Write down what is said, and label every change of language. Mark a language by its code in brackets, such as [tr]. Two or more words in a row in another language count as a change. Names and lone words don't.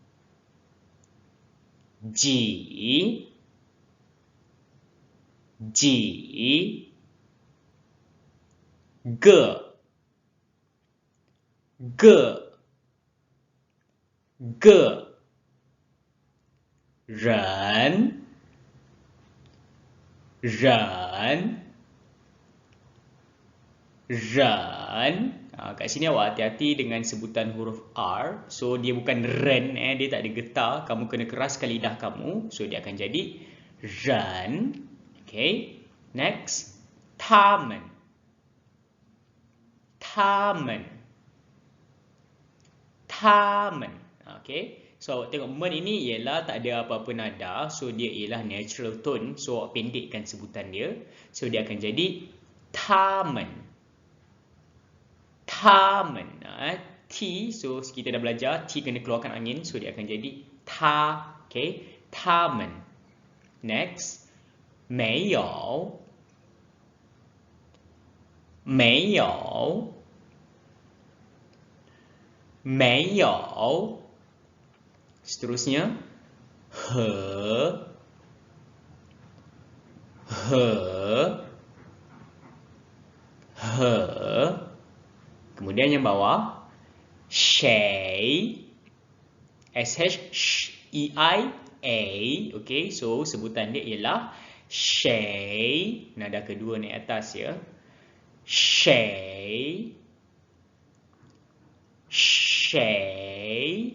[zh] 几 几 个 个 个 人 人 人. [ms] Kat sini awak hati-hati dengan sebutan huruf R. So dia bukan ren, dia tak ada getar. Kamu kena keraskan lidah kamu. So dia akan jadi ren. Okay. Next. [zh] 他们 他们 他们. [ms] Okay. So awak tengok men ini ialah tak ada apa-apa nada. So dia ialah [en] natural tone. [ms] So awak pendekkan sebutan dia. So dia akan jadi [zh] 他们 他们 [ms] T, so kita dah belajar T kena keluarkan angin. So dia akan jadi ta. Okay, 他们 Next. [zh] 没有 没有 没有 Seterusnya 和 和 和 [ms] Kemudian yang bawah [zh] 谁 SHEIA. [ms] Okay, so sebutan dia ialah 谁. Nada kedua naik atas ya. [zh] 谁 谁.